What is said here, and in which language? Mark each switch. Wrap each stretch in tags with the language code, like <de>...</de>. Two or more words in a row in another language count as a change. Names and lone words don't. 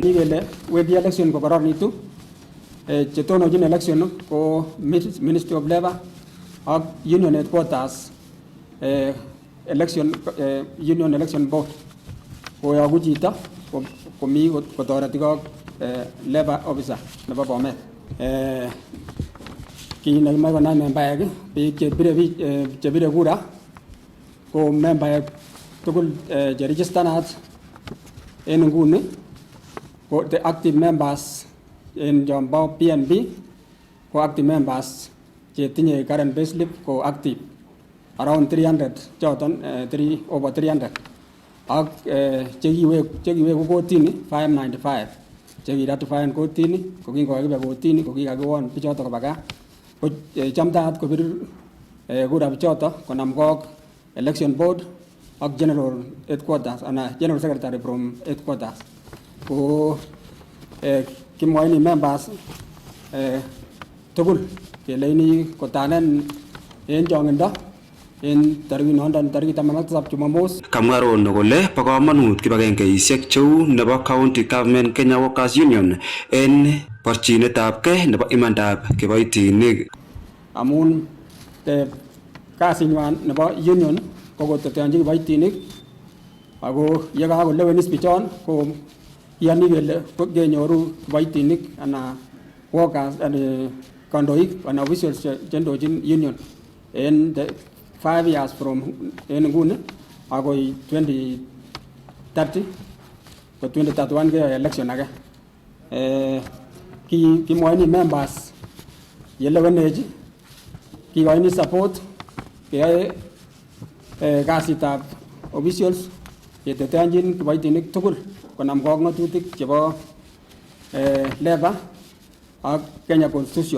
<kln>Kele wendi election kokororonitu chetonochin election ko Ministry of Labor ak Union Headquarters Union Election Board koyoku chito komi kotoreti kok</kln> <en>Labor Officer</en> <kln>nebo Bomet. Kit nekimoe konai membaek biik chebire kura ko membaek tugul cheregistanat en nguni ko</kln> <en>the active members</en> <kln>en chombo PNB ko</kln> <en>active members</en> <kln>chetinye</kln> <en>current payslip</en> <kln>ko</kln> <en>active around</en> <kln>300 choton over 300 ak chekiweku kotini 595 chekiratifaen kotini kokingokakibe kotini kokikakiwon bichoto koba gaa ko chamtaat kobir kura bichoto konam kok</kln> <en>election board</en> <kln>ak</kln> <en>general headquarters</en> <kln>ana</kln> <en>general secretary from headquarters</en> <kln>ko kimwoini members tugul keleini kotanen en chongindo en tarikit 17 Jumamos. Kamwa Rono kole bo kamanut kibagengeisiek cheu nebo County Government Kenya Workers Union en borchinetabkei nebo imandab kiboitinik. Amun kasinywan nebo union ko koteteanchi kiboitinik ako yekakolewenis bichon ko iyani kele kenyoru kiboitinik ana workers and kandoik and officials chendochin union en</kln> <en>5 years from</en> <kln>en nguni akoi 2030 ko 2031 ke</kln> <en>election age.</en> <kln>Kimwoini members yelewenech kikoini support keyoe kasitab officials keteteanchin kiboitinik tugul konam kok ng'atutik chebo labor ak Kenya Constitution.</kln>